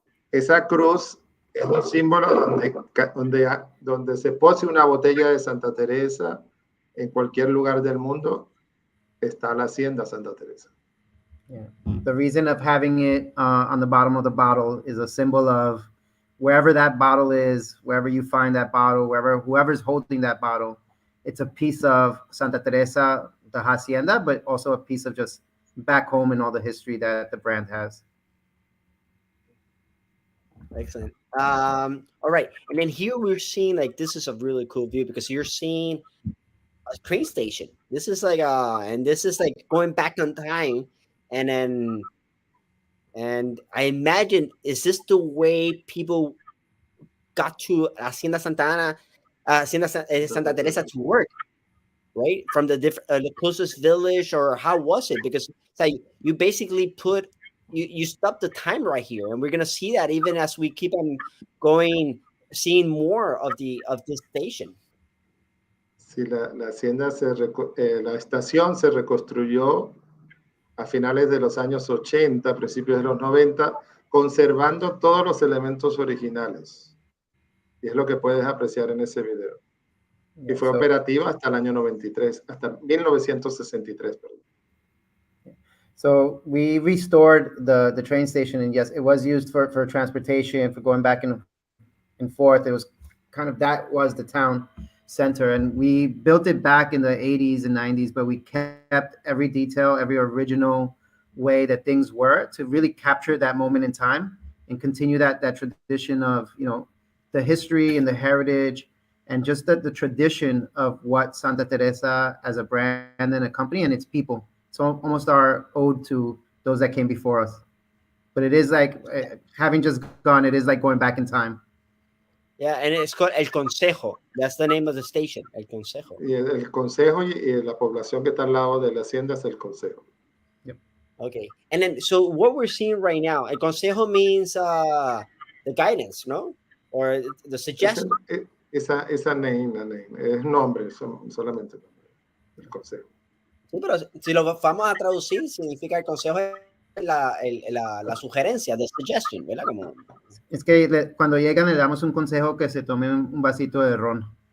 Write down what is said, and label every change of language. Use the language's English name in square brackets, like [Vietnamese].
[Spanish] Esa cruz es un símbolo donde se pose una botella de Santa Teresa en cualquier lugar del mundo, está la Hacienda Santa Teresa. [English] Yeah. The reason of having it on the bottom of the bottle is a symbol of wherever that bottle is, wherever you find that bottle, whoever's holding that bottle, it's a piece of Santa Teresa, the hacienda, but also a piece of just back home and all the history that the brand has. Excellent. All right. And then here we're seeing, like, this is a really cool view because you're seeing a train station. This is like, and this is like going back on time. And I imagine, is this the way people got to Hacienda Santa Teresa to work, right? From the closest village, or how was it? Because it's like you basically you stop the time right here, and we're gonna see that even as we keep on going, seeing more of this station. [Spanish] Sí, la hacienda la estación se reconstruyó a finales de los años 80, principios de los 90, conservando todos los elementos originales. Y es lo que puedes apreciar en ese video. Y [English] Yeah, [Spanish] fue operativa hasta el año 93, hasta 1963, perdón. [English] So we restored the train station, and yes, it was used for transportation, for going back and forth. It was kind of, that was the town center, and we built it back in the 80s and 90s, but we kept every detail, every original way that things were, to really capture that moment in time and continue that tradition of, you know, the history and the heritage, and just the tradition of what Santa Teresa as a brand and a company and its people. It's almost our ode to those that came before us. But it is like, having just gone, it is like going back in time. Yeah, and it's called El Consejo. That's the name of the station, El Consejo. [Spanish] Y el consejo y la población que está al lado de la hacienda es el consejo. [English] Okay, and then so what we're seeing right now, El Consejo means the guidance, no? Or the suggestion. [Spanish] Esa name, es nombre, solamente el consejo. Sí, pero si lo vamos a traducir, significa el consejo es la sugerencia, [English] the suggestion, [Spanish] ¿verdad? Como... Es que cuando llegan le damos un consejo que se tome un vasito de ron.